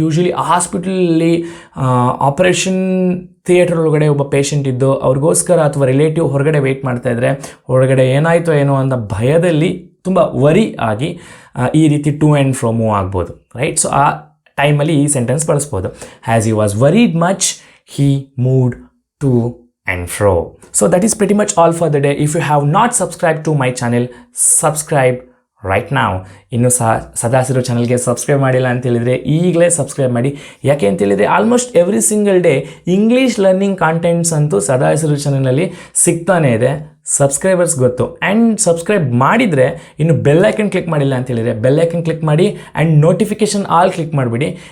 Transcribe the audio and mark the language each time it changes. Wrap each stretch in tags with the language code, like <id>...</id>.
<kn>Usually ಹಾಸ್ಪಿಟಲಲ್ಲಿ operation theatre ಒಳಗಡೆ ಒಬ್ಬ ಪೇಷಂಟ್ ಇದ್ದು ಅವ್ರಿಗೋಸ್ಕರ ಅಥವಾ ರಿಲೇಟಿವ್ ಹೊರಗಡೆ ವೆಯ್ಟ್ ಮಾಡ್ತಾಯಿದ್ರೆ ಹೊರಗಡೆ ಏನಾಯಿತೋ ಏನೋ ಅಂತ ಭಯದಲ್ಲಿ ತುಂಬ ವರಿ ಆಗಿ ಈ ರೀತಿ ಟು ಆ್ಯಂಡ್ ಫ್ರೋ ಮೂವ್ ಆಗ್ಬೋದು, ರೈಟ್? ಸೊ ಆ ಟೈಮಲ್ಲಿ ಈ ಸೆಂಟೆನ್ಸ್ ಬಳಸ್ಬೋದು.</kn> <en>As he was worried much he moved to and fro. So that is pretty much all for the day. If you have not subscribed to my channel, subscribe right now.</en> <kn>ಇನ್ನು ಸದಾಸಿರು ಚಾನಲ್ಗೆ subscribe ಮಾಡಿಲ್ಲ ಅಂತ ಹೇಳಿದರೆ ಈಗಲೇ subscribe ಮಾಡಿ. ಯಾಕೆ ಅಂತ ಹೇಳಿದರೆ almost every single day English learning contents ಅಂತೂ ಸದಾಸಿರು ಚಾನಲಲ್ಲಿ ಸಿಗ್ತಾನೆ ಇದೆ. ಸಬ್ಸ್ಕ್ರೈಬರ್ಸ್ ಗೊತ್ತು. ಆ್ಯಂಡ್ ಸಬ್ಸ್ಕ್ರೈಬ್ ಮಾಡಿದರೆ ಇನ್ನು ಬೆಲ್ ಐಕನ್ ಕ್ಲಿಕ್ ಮಾಡಿಲ್ಲ ಅಂತ ಹೇಳಿದರೆ ಬೆಲ್ ಐಕನ್ ಕ್ಲಿಕ್ ಮಾಡಿ ಆ್ಯಂಡ್ ನೋಟಿಫಿಕೇಷನ್ ಆಲ್ ಕ್ಲಿಕ್ ಮಾಡಿಬಿಡಿ.</kn>